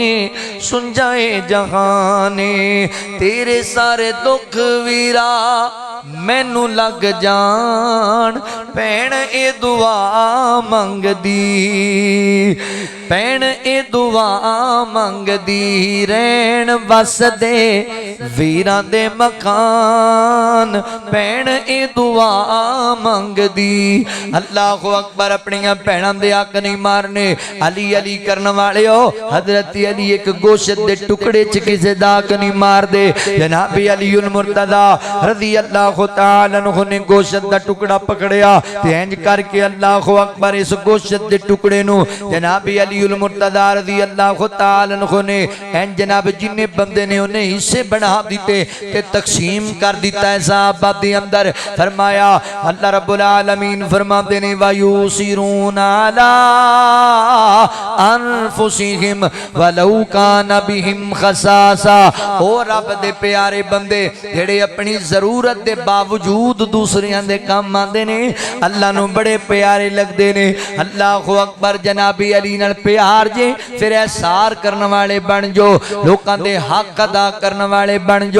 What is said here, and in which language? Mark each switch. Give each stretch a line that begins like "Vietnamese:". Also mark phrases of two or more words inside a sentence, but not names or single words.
Punjabi: سنجائے جہانے تیرے سارے دکھ ویرا مینوں لگ جان بھین اے دعا منگدی بھین اے دعا منگدی رہن وسدے ویراں دے مکان بھین اے دعا منگدی.
Arabic: الله أكبر
Punjabi: اپنیاں بھیناں دے حق نہیں مارنے. علی علی کرن والے ہو حضرت علی اک گوشت دے ٹکڑے چ کسے دا حق نہیں ماردے. جناب علی المرتضیٰ
Arabic: رضي الله تعالى عنه
Punjabi: نے گوشت دا ٹکڑا پھڑیا تے انج کر کے
Arabic: الله أكبر
Punjabi: اس گوشت دے ٹکڑے نوں جناب علی المرتضیٰ
Arabic: رضي الله تعالى عنه
Punjabi: نے انج جناب جنے بندے نے اونے حصے بنا دتے تے تقسیم کر دتا ہے صحابہ دے اندر. فرمایا اللہ رب العالمین فرماتے نے
Arabic: ويؤثرون على أنفسهم ولو كان بهم خصاصة.
Punjabi: او رب دے پیارے بندے جیہڑے اپنی ضرورت دے باوجود دوسریاں دے کم آندے نے اللہ نوں بڑے پیارے لگدے نے.
Arabic: الله أكبر
Punjabi: جنابِ علی نال پیار جے فیر ایثار کرن والے بن جو لوکاں دے حق ادا کرن والے بن جو.